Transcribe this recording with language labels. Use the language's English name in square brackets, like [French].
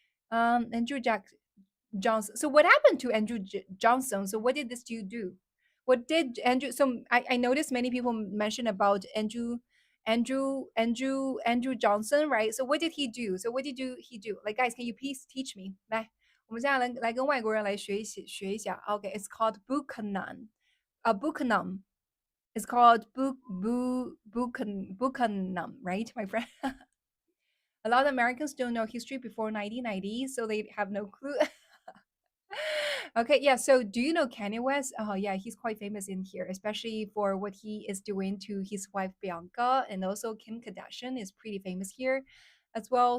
[English] Andrew Johnson. So what happened to Andrew Johnson? So what did this dude do? What did Andrew? So I noticed many people mention about Andrew Johnson, right? So what did he do? So what did he do? Like guys, can you please teach me? [Chinese] 来，我们现在来跟外国人来学一下。 [English] Okay, it's called Buchanan. Buchanan. It's called Buchanan, right, my friend? A lot of Americans don't know history before 1990, so they have no clue. Okay, yeah. So, do you know Kanye West? Oh, yeah, he's quite famous in here, especially for what he is doing to his wife Bianca, and also Kim Kardashian is pretty famous here as well.